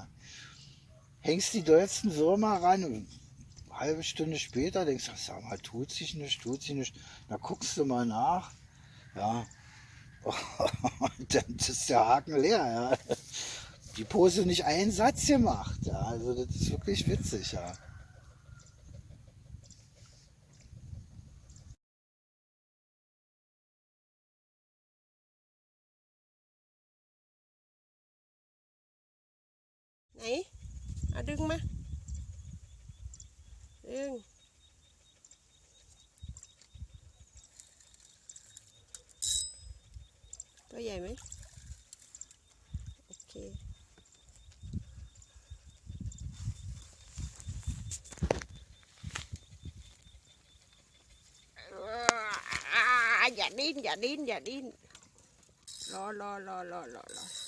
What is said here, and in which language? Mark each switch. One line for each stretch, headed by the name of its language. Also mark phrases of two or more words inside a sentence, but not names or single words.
German: Hängst die dollsten Würmer ran, eine halbe Stunde später denkst du, sag mal, tut sich nicht. Da guckst du mal nach. Ja. Und dann ist der Haken leer. Ja. Die Pose nicht einen Satz gemacht. Ja. Also das ist wirklich witzig. Ja.
Thai: ไหนเอาดึงมา ดึงตัวใหญ่ไหมโอเคอย่าดิ้นอย่าดิ้นอย่าดิ้นรอ